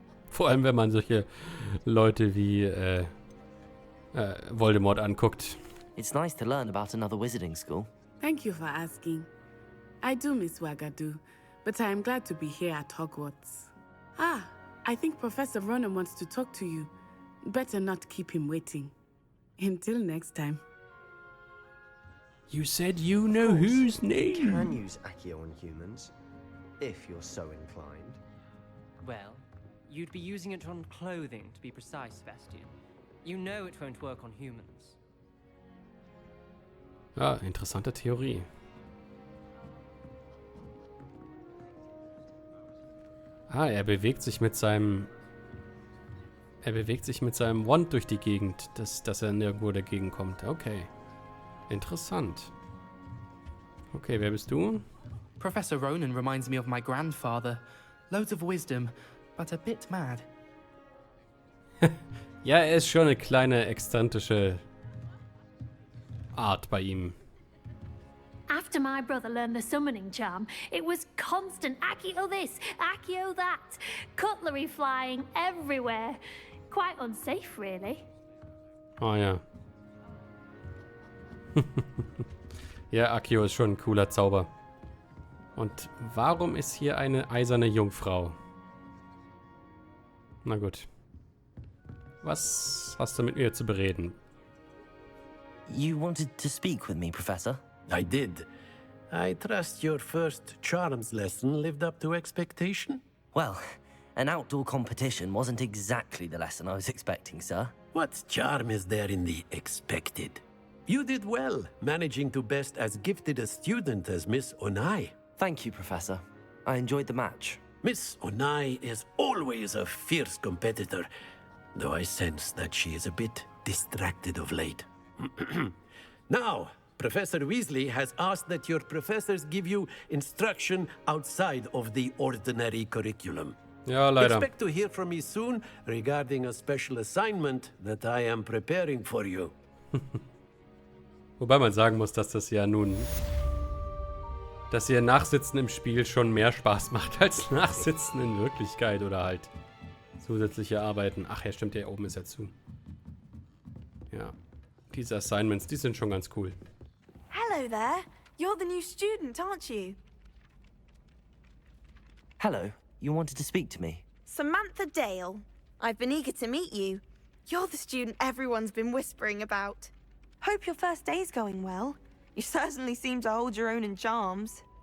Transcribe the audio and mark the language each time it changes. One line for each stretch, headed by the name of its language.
German: Vor allem, wenn man solche Leute wie Voldemort anguckt.
English: It's nice to learn about another wizarding school. Thank you for asking. I do miss Wagadu, but I am glad to be here at Hogwarts. Ah, I think Professor Ronan wants to talk to you. Better not keep him waiting. Until next time. You said you know whose name? You can use Accio on humans, if you're so inclined. Well, you'd be using it on clothing, to be precise, Sebastian. You know it won't work on humans.
German: Ja, interessante Theorie. Ah, er bewegt sich mit seinem Wand durch die Gegend, dass er nirgendwo dagegen kommt. Okay. Interessant. Okay, wer bist du?
English: Professor Ronan reminds me of my grandfather. Loads of wisdom, but a bit mad.
German: Ja, er ist schon eine kleine exzentrische Art bei ihm.
English: After my brother learned the summoning charm, it was constant Accio this, Accio that. Cutlery flying everywhere. Quite unsafe, really.
German: Oh ja. Ja, Accio ist schon ein cooler Zauber. Und warum ist hier eine eiserne Jungfrau? Na gut. Was hast du mit mir zu bereden?
English: You wanted to speak with me, Professor? I did. I trust your first charms lesson lived up to expectation? Well, an outdoor competition wasn't exactly the lesson I was expecting, sir. What charm is there in the expected? You did well, managing to best as gifted a student as Miss Onai. Thank you, Professor. I enjoyed the match. Miss Onai is always a fierce competitor, though I sense that she is a bit distracted of late. Now, Professor Weasley has asked that your professors give you instruction outside of the ordinary curriculum.
German: Ja, leider.
English: Expect to hear from me soon regarding a special assignment that I am preparing for you.
German: Wobei man sagen muss, dass das ja nun... dass ihr Nachsitzen im Spiel schon mehr Spaß macht als Nachsitzen in Wirklichkeit oder halt zusätzliche Arbeiten. Ach ja, stimmt, der oben ist ja zu. Ja, diese Assignments, die sind schon ganz cool.
English: Hello there. You're the new student, aren't you? Hello, you wanted to speak to me? Samantha Dale. I've been eager to meet you. You're the student everyone's been whispering about. Hope your first day's going well. You certainly seem to hold your own in charms.